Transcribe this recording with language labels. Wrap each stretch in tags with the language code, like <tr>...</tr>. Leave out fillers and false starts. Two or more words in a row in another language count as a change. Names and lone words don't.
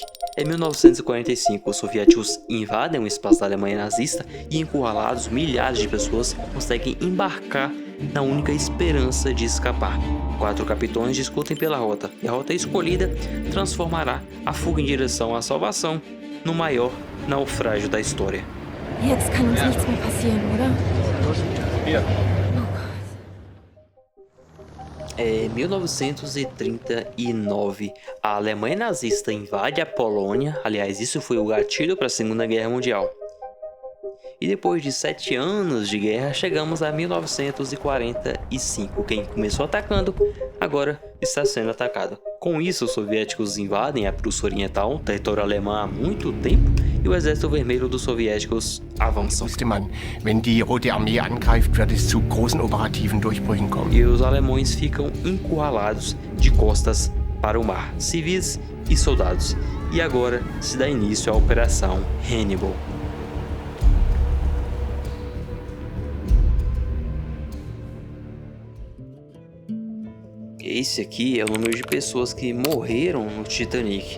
<pt>Em 1945, os soviéticos invadem o espaço da Alemanha nazista e, encurralados, milhares de pessoas conseguem embarcar na única esperança de escapar. 4 capitães discutem pela rota, e a rota escolhida transformará a fuga em direção à salvação no maior naufrágio da história.</pt> <de>Jetzt kann uns nichts mehr passieren, oder?</de> <pt>Em 1939, a Alemanha nazista invade a Polônia. Aliás, isso foi o gatilho para a Segunda Guerra Mundial. E depois de 7 anos de guerra, chegamos a 1945. Quem começou atacando, agora está sendo atacado. Com isso, os soviéticos invadem a Prússia Oriental, território alemão há muito tempo, e o Exército Vermelho dos soviéticos avançam.</pt> <de>Wusste man, wenn die Rote Armee angreift, wird es zu großen operativen Durchbrüchen kommen.</de> <pt>E os alemães ficam encurralados de costas para o mar, civis e soldados. E agora se dá início à Operação Hannibal. Esse aqui é o número de pessoas que morreram no Titanic.</pt>